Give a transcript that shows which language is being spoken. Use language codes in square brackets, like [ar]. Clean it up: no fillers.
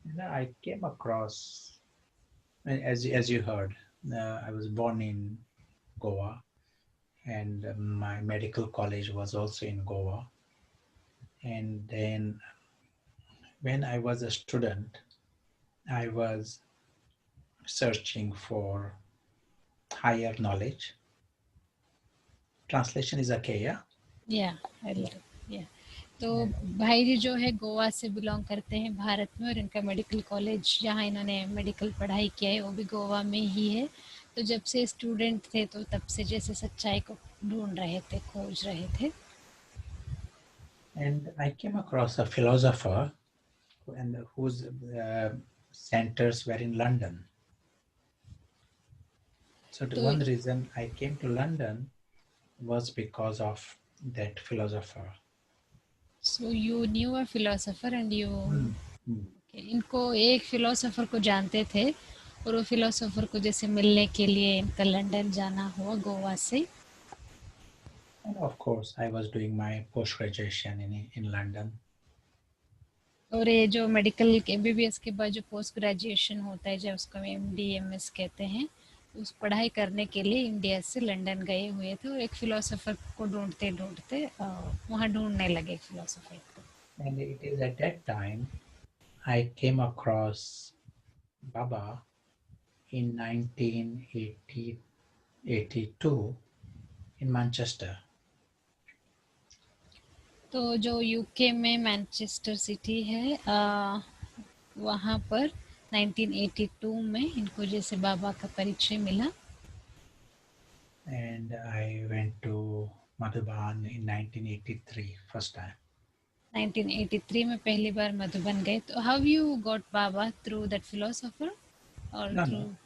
[en] I came across, as you heard, I was born in Goa, and my medical college was also in Goa. And then when I was a student, I was searching for higher knowledge. Translation is okay, yeah? Yeah, I will do. Yeah. [hi] तो भाई जी जो है गोवा से belong करते हैं भारत में, और इनका मेडिकल कॉलेज जहाँ इन्होंने मेडिकल पढ़ाई किया है वो भी गोवा में ही है. तो जब से स्टूडेंट थे तो तब से जैसे सच्चाई को ढूंढ रहे थे, खोज रहे थे. [en] And I came across a philosopher and whose centers were in London. So the [hi] तो [en] one reason I came to London was because of that philosopher. so you knew a philosopher and you Mm. [hi] इनको एक philosopher को जानते थे और वो philosopher को जैसे मिलने के लिए इनका लंदन जाना हुआ गोवा से. [en] And of course, I was doing my post-graduation in London. [hi] और ये जो मेडिकल एमबीबीएस के बाद जो पोस्ट ग्रेजुएशन होता है, जो उसको एमडी एमएस कहते हैं, उस पढ़ाई करने के लिए इंडिया से लंदन गए हुए थे और एक फिलोसोफर को ढूंढते ढूंढते वहाँ ढूंढने लगे फिलोसोफर को. [en] And it is at that time I came across Baba in 1982 in Manchester. [hi] तो जो यूके में मैनचेस्टर सिटी है, वहाँ पर 1982 में इनको जैसे बाबा का परिचय मिला. [en] And I went to Madhuban in 1983 first time. [hi] 1983 में पहली बार मधुबन गए. [en] तो how you got Baba through that philosopher और through?